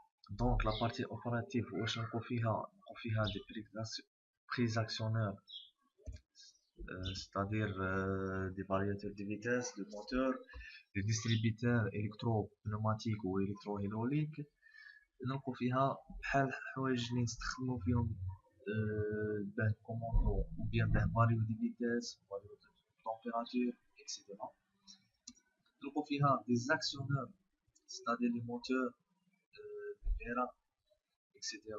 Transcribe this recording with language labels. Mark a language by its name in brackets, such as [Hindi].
[French] Donc la partie opérative [Arabic] واش نلقو فيها [French] des préactionneurs, c'est-à-dire des variateurs de vitesse, de moteur, des distributeurs électro-pneumatiques ou électro-hydrauliques. [Arabic] نلقو فيها بحال الحوايج اللي نستخدمو فيهم باه كوموندو [French] ou bien [Arabic] باه فاليو دي فيتاس، فاليو دي température etc. نلقو فيها [French] des actionneurs c'est-à-dire les moteurs Vera, etc.